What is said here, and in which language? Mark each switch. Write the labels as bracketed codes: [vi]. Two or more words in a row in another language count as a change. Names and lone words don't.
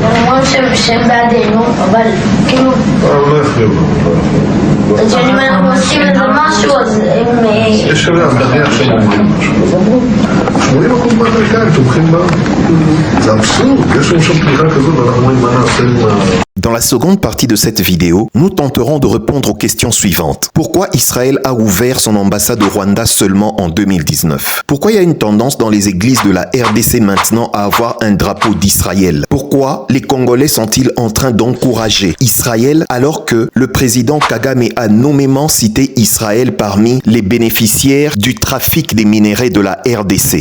[he] הם אומרים שהם בעדינו, אבל כאילו... לא יפריעו לו. אז אם אנחנו עושים איזה משהו, אז הם... יש עליו, נניח שהם אומרים משהו. 80% מהאמריקאים תומכים בה. זה אבסורד, יש לנו שם תמיכה כזאת, ואנחנו אומרים מה נעשה עם ה... [fr] Dans la seconde partie de cette vidéo, nous tenterons de répondre aux questions suivantes. Pourquoi Israël a ouvert son ambassade au Rwanda seulement en 2019? Pourquoi il y a une tendance dans les églises de la RDC maintenant à avoir un drapeau d'Israël? Pourquoi les Congolais sont-ils en train d'encourager Israël alors que le président Kagame a nommément cité Israël parmi les bénéficiaires du trafic des minerais de la RDC?